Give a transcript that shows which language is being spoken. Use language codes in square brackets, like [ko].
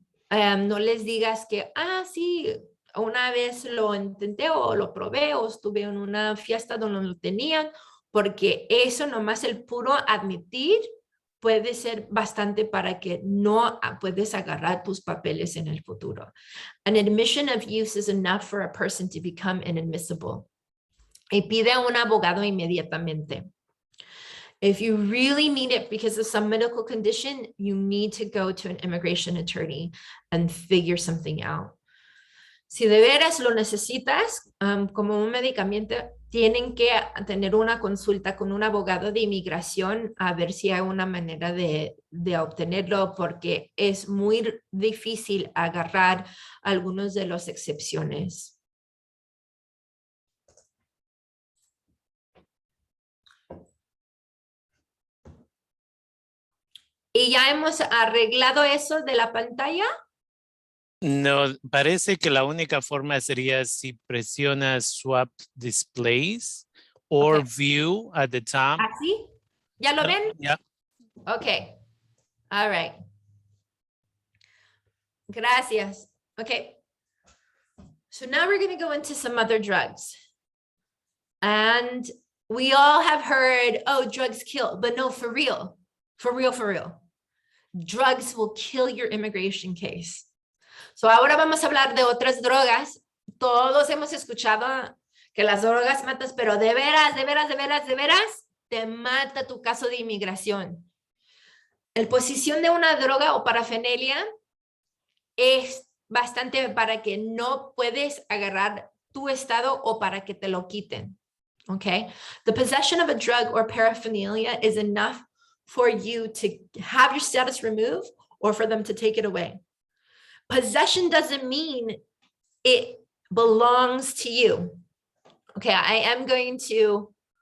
[es] No les digas que, sí, una vez lo intenté o lo probé o estuve en una fiesta donde lo tenían, porque eso nomás el puro admitir puede ser bastante para que no puedes agarrar tus papeles en el futuro. [en] An admission of use is enough for a person to become inadmissible. [es] Y pide a un abogado inmediatamente. [en] If you really need it because of some medical condition, you need to go to an immigration attorney and figure something out. [es] Si de veras lo necesitas como un medicamento, tienen que tener una consulta con un abogado de inmigración a ver si hay una manera de obtenerlo, porque es muy difícil agarrar algunos de las excepciones. ¿Y ya hemos arreglado eso de la pantalla? No, parece que la única forma sería si presionas [en] swap displays or view at the top. [es] ¿Así? ¿Ya lo ven? [en] Yeah. Okay. All right. [es] Gracias. Okay. [en] So now we're going to go into some other drugs. And we all have heard, oh, drugs kill, but no, for real. For real, for real. Drugs will kill your immigration case. [es] So ahora vamos a hablar de otras drogas. Todos hemos escuchado que las drogas matan, pero de veras, de veras, de veras, de veras, te mata tu caso de inmigración. La posición de una droga o parafernalia es bastante para que no puedes agarrar tu estado o para que te lo quiten. [en] Okay? The possession of a drug or paraphernalia is enough for you to have your status removed or for them to take it away. Possession doesn't mean it belongs to you. Okay, I am going to,